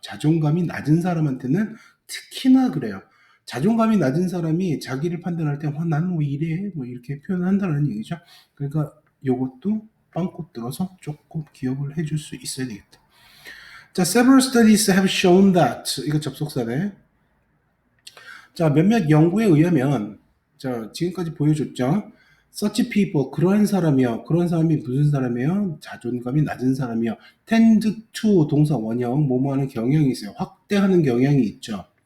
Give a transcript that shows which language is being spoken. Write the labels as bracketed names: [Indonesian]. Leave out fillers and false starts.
[Korean] 자존감이 낮은 사람한테는 특히나 그래요. 자존감이 낮은 사람이 자기를 판단할 때, 나는 왜 이래? 뭐 이렇게 표현한다는 얘기죠. 그러니까 요것도 빵꾸 들어서 조금 기억을 해줄 수 있어야 되겠다. [English] 자, several studies have shown that. [Korean] 이거 접속사네. 자, 몇몇 연구에 의하면, 자, 지금까지 보여줬죠. [English] such people, [Korean] 그러한 사람이요. 그런 사람이 무슨 사람이에요? 자존감이 낮은 사람이요. [English] tend to, [Korean] 동사 원형, 뭐뭐 하는 경향이 있어요. 확대하는 경향이 있죠.